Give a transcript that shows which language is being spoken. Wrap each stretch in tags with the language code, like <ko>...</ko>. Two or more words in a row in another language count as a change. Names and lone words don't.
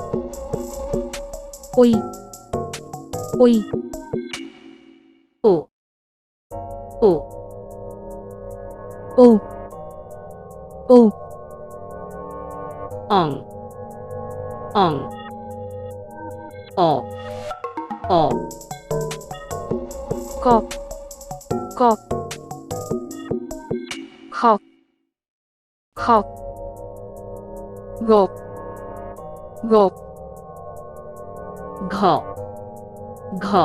<bn>ওই ওই ও ও ও ও অং অং অ অ ক ক খ খ গ গ ঘ ঘ</bn>